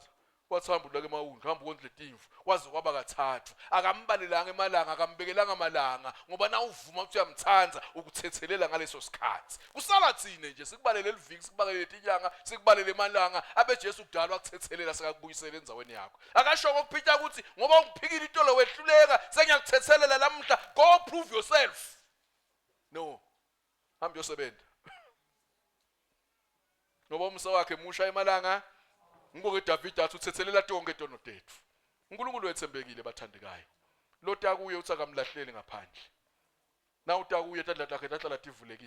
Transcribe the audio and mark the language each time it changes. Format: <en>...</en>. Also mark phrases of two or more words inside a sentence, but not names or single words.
<ss>Wathamba ulake emawundi hamba ukondle timvu waze kwaba kathathu akambalelanga emalanga akambekelanga amalanga ngoba na uvuma ukuthi uyamthanza ukuthethelela ngaleso sikhathi kusala thine nje sikubalele liviki sikubalele inyanga sikubalele emalanga abe Jesu kudala wakuthethelela sekakubuyisela endzaweni yakho akasho ngokuphitha ukuthi ngoba ungiphikile intolo wehluleka sengiyakuthethelela lamhla</ss> <en>go prove yourself.</en> <ss>No, hamba yosebenza ngoba umsa wakhe musha emalanga. Ngibonge David athi uthethelela tonke tono tethu. uNkulunkulu wethembekile bathandekayo. Lota kuye uthi akamlahleli ngaphandle. Na utakuye tandla lakhe lahlala tivulekile.</ss>